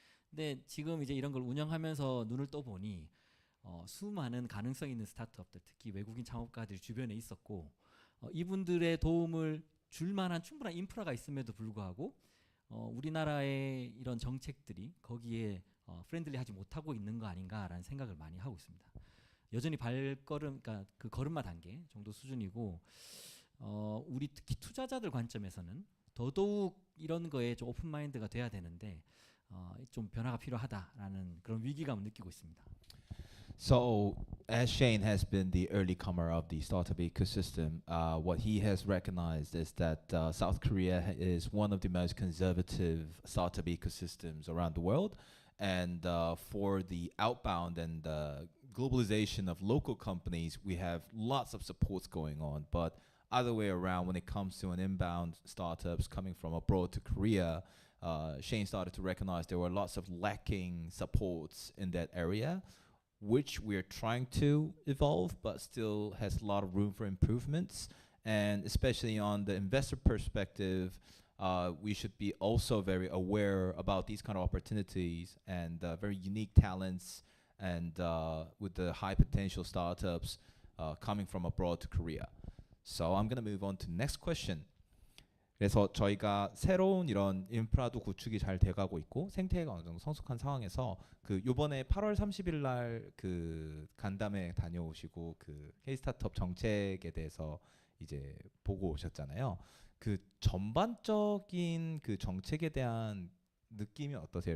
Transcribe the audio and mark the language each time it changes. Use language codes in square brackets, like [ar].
[ko] 근데 지금 이제 이런 걸 운영하면서 눈을 떠보니 수많은 가능성 있는 스타트업들 특히 외국인 창업가들이 주변에 있었고 이분들의 도움을 줄 만한 충분한 인프라가 있음에도 불구하고 우리나라의 이런 정책들이 거기에 프렌들리하지 못하고 있는 거 아닌가라는 생각을 많이 하고 있습니다. 여전히 그러니까 그 걸음마 단계 정도 수준이고 우리 특히 투자자들 관점에서는 더더욱 이런 거에 좀 오픈 마인드가 돼야 되는데 좀 변화가 필요하다라는 그런 위기감을 느끼고 있습니다. [en] So, as Shane has been the early comer of the startup ecosystem, what he has recognized is that South Korea is one of the most conservative startup ecosystems around the world. And for the outbound and globalization of local companies, we have lots of supports going on. But other way around, when it comes to an inbound startups coming from abroad to Korea, Shane started to recognize there were lots of lacking supports in that area, which we're trying to evolve, but still has a lot of room for improvements. And especially on the investor perspective, we should be also very aware about these kind of opportunities and very unique talents and with the high potential startups coming from abroad to Korea. So I'm going to move on to the next question. [ko] 그래서 저희가 새로운 이런 인프라도 구축이 잘 돼가고 있고 생태계가 어느 정도 성숙한 상황에서 그 요번에 8월 30일 날 그 간담회 다녀오시고 그 K-스타트업 정책에 대해서 이제 보고 오셨잖아요. 그 전반적인 그 정책에 대한 느낌이 어떠세요?